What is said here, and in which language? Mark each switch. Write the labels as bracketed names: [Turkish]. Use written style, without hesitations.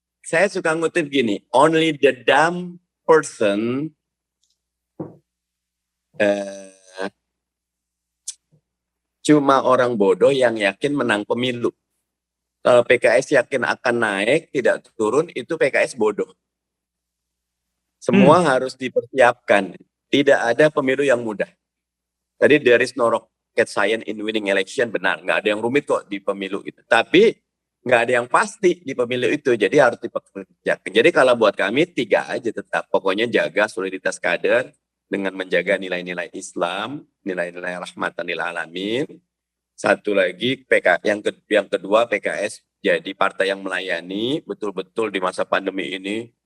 [Indonesian] Saya suka ngutip gini, [English] only the dumb person [Indonesian] cuma orang bodoh yang yakin menang pemilu. Kalau PKS yakin akan naik, tidak turun, itu PKS bodoh. Semua harus dipersiapkan. Tidak ada pemilu yang mudah. [English] Tadi there is no rocket science in winning election, benar. [Indonesian] Nggak ada yang rumit kok di pemilu itu. Tapi nggak ada yang pasti di pemilu itu. Jadi harus dipersiapkan. Jadi kalau buat kami 3 aja tetap. Pokoknya jaga soliditas kader dengan menjaga nilai-nilai Islam, nilai-nilai rahmatan lil alamin. Satu lagi yang kedua PKS jadi partai yang melayani betul-betul di masa pandemi ini.